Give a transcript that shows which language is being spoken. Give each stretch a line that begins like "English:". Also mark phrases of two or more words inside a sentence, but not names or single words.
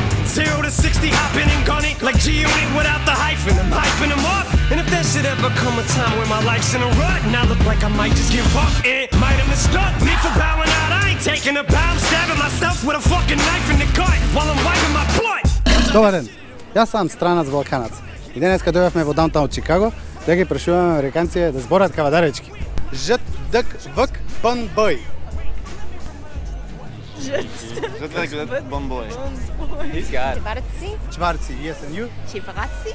English: 0 to 60 hopping and gunning like G-Unit without the hyphen. I'm hyping them up. And if there should ever come a time where my life's in a rut and I look like I might just give up, it might have mistook me for bowing out. I ain't taking a bow, I'm stabbing myself with a fucking knife in the gut while I'm wiping my butt.
Macedonian: Добар ден, јас сам странац Балканац и денеска дојавме во даунтаун Чикаго да ги прашуваме американци да зборат кавадаречки. Жт, дк, вк, бн, бј. Bomboy.
English: He's got it.
Macedonian: Чварци?
English: Чварци, yes, and you?
Macedonian: Чевраци?